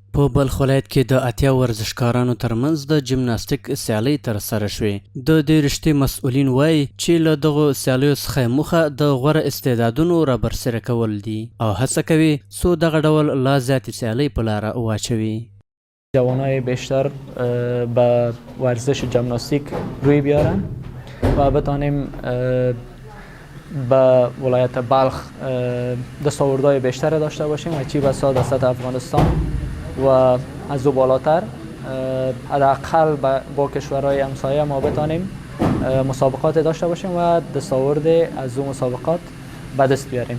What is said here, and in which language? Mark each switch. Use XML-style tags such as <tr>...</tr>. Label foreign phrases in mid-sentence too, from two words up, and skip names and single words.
<ps>په بلخ ولایت کې د اتیا ورزشکارانو ترمنځ د جمناستیک سیالۍ ترسره شوې. د دې رشتې مسؤلین وایي چې له دغو سیالیو څخه موخه د غوره استعدادونو رابرسېره کول دي او هڅه کوي څو دغه ډول لا زیاتې سیالۍ په لاره واچوي.</ps> <fa>جوانای بیشتر به ورزش جمناستیک روی بیارن و بتانیم به ولایت بلخ دستاوردهای بیشتر داشته باشیم و چی بسا در سطح افغانستان و از او بالاتر حداقل با کشورهای همسایه ما بتانیم مسابقات داشته باشیم و دستاورد از او مسابقات به دست بیاریم.</fa>